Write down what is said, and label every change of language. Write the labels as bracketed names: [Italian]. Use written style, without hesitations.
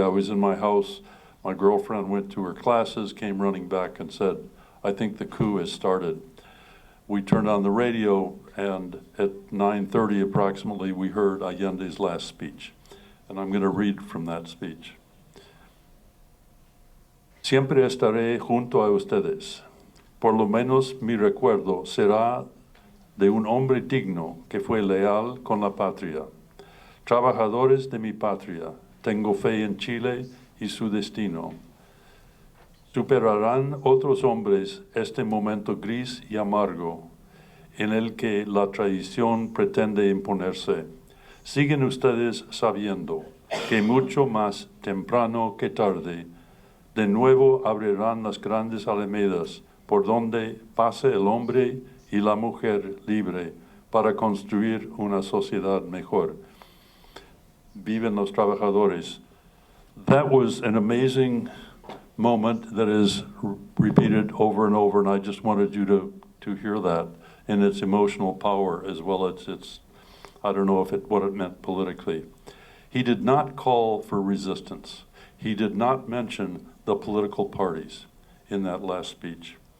[English] I was in my house. My girlfriend went to her classes, came running back and said, "I think the coup has started." We turned on the radio, and at 9:30 approximately, we heard Allende's last speech. And I'm going to read from that speech. [Spanish] Siempre estaré junto a ustedes. Por lo menos mi recuerdo será de un hombre digno que fue leal con la patria. Trabajadores de mi patria, tengo fe en Chile y su destino. Superarán otros hombres este momento gris y amargo en el que la traición pretende imponerse. Siguen ustedes sabiendo que mucho más temprano que tarde, de nuevo abrirán las grandes alamedas por donde pase el hombre y la mujer libre para construir una sociedad mejor. Viven los trabajadores. [English] That was an amazing moment that is repeated over and over, and I just wanted you to hear that in its emotional power as well as its, I don't know what it meant politically. He did not call for resistance. He did not mention the political parties in that last speech.